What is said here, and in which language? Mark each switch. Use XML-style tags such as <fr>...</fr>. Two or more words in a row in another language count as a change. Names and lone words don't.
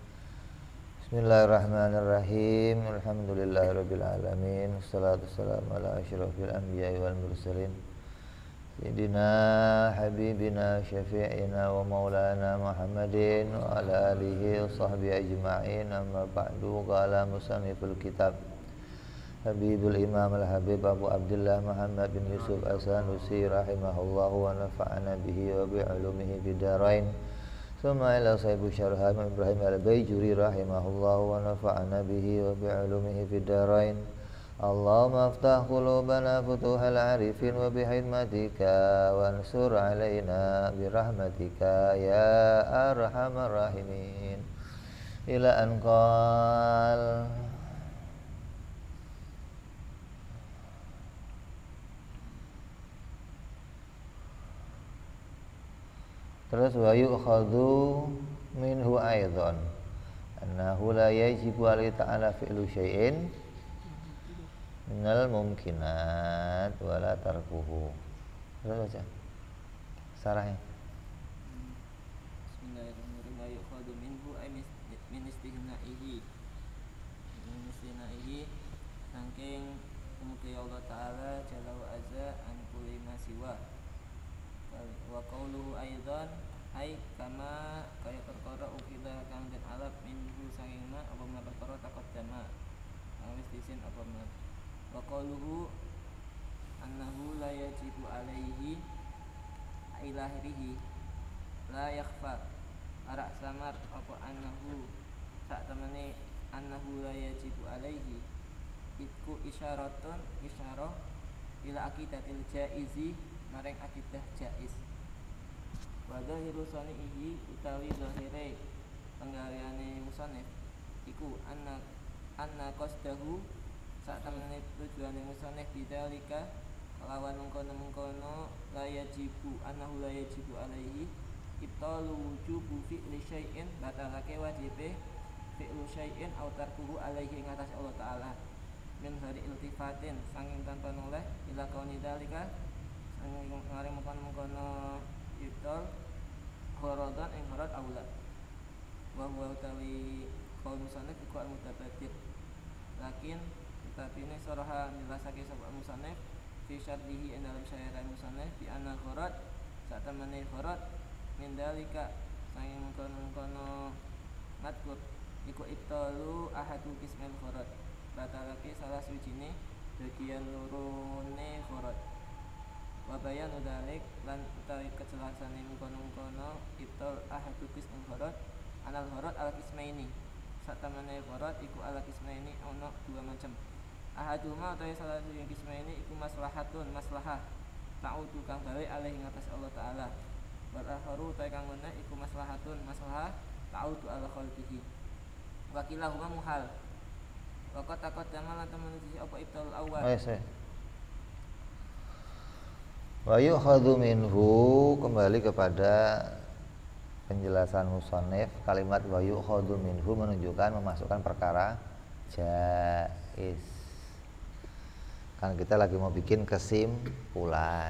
<ar>بسم الله الرحمن الرحيم. الحمد لله رب العالمين. والصلاة والسلام على أشرف الأنبياء والمرسلين. سيدنا حبيبنا شفيعنا ومولانا محمد وعلى آله وصحبه أجمعين. أما بعد. قال مصنف الكتاب حبيب الإمام الحبيب أبو عبد الله محمد بن يوسف السنوسي رحمه الله ونفعنا به وبعلومه بالدارين. ثم إلى صاحب الشرح إبراهيم البيجوري رحمه الله ونفعنا به وبعلومه في الدارين. اللهم افتح قلوبنا فتوح العارفين وبخدمتك وانصر علينا برحمتك يا أرحم الراحمين. إلى أن قال terus ويؤخذ منه أيضا أنه لا يجب عليه تعالى فعل شيء من الممكنات ولا تركه.</ar> <id>Terus baca sarahnya.</id> <ar>بسم الله الرحمن الرحيم. ويؤخذ منه أي من استغنائه</ar> <jv>saking umuti</jv> <ar>الله تعالى جل وعز عن كل ما سوى. وقوله أيضا أي كما</ar> <jv>kaya perkara ukida kang den alap minhu saking ma apa ma perkara taqaddama wis disin apa ma.</jv> <ar>وقوله أنه لا يجب عليه إلى آخره لا يخفى</ar> <jv>arak samar apa</jv> <ar>أنه</ar> <jv>sak temene</jv> <ar>أنه لا يجب عليه</ar> <jv>iku</jv> <ar>إشارة إشارة إلى عقيدة الجائز</ar> <jv>maring akidah jaiz.</jv> <ar>وظاهر صنيعه</ar> <jv>utawi zahire penggaweane musannif iku</jv> <ar>أن قصده</ar> <jv>sak temene tujuane musannif bidzalika kelawan mengkono</jv> <ar>لا يجب أنه لا يجب عليه إبطال وجوب فعل شيء</ar> <jv>batalake wajibe</jv> <ar>فعل شيء أو تركه عليه</ar> <jv>ing atas</jv> <ar>الله تعالى من غير التفات</ar> <jv>sanging tanpa noleh</jv> <ar>إلى كون ذلك</ar> <jv>sanging mengkono ibtal kharadan ing kharad aula</jv> <ar>وهو</ar> <jv>utawi qaul musannif iku al-mutabadir lakin tetapi ini saraha menjelasake sapa musannif</jv> <ar>في شرحه</ar> <jv>dalam syarah musannif</jv> <ar>بأن الغرض</ar> <jv>sak temene kharad</jv> <ar>من ذلك</ar> <jv>sanging mengkono madkur iku</jv> <ar>إبطال أحد قسمي الغرض</ar> <jv>batalake salah suwijine bagian lorone kharad.</jv> <ar>وبيان ذلك</ar> <jv>lan utawi kejelasane mengkono-mengkono</jv> <ar>إبطال أحد قسمي الغرض أن الغرض القسمين</ar> <jv>satamane kharad iku al qismaini ana dua macam. Ahaduma utawi salah satu qismaini iku</jv> <ar>مصلحة مصلحة تعود</ar> <jv>kang gawe alih ing atas Allah taala.</jv> <ar>والآخر</ar> <jv>utawi kang ngene iku</jv> <ar>مصلحة مصلحة تعود على خلقه. وكلاهما محال. وقد تقدم</ar> <jv>lan temen apa</jv> <ar>ibtal awal. ويؤخذ منه</ar> <id>kembali kepada penjelasan musannif. Kalimat</id> <ar>ويؤخذ منه</ar> <id>menunjukkan memasukkan perkara jaiz. Kan kita lagi mau bikin kesimpulan.</id>